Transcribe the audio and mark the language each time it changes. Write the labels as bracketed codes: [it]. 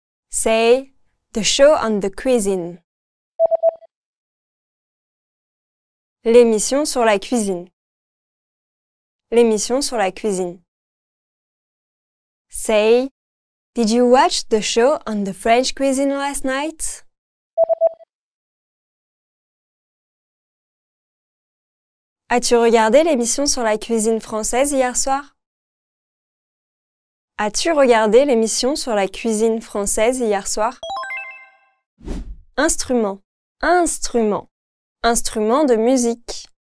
[en] Say, the show on the cuisine. [fr] L'émission sur la cuisine. L'émission sur la cuisine. [en] Say, did you watch the show on the French cuisine last night? [fr] As-tu regardé l'émission sur la cuisine française hier soir? As-tu regardé l'émission sur la cuisine française hier soir? Instrument. Instrument. Instrument de musique.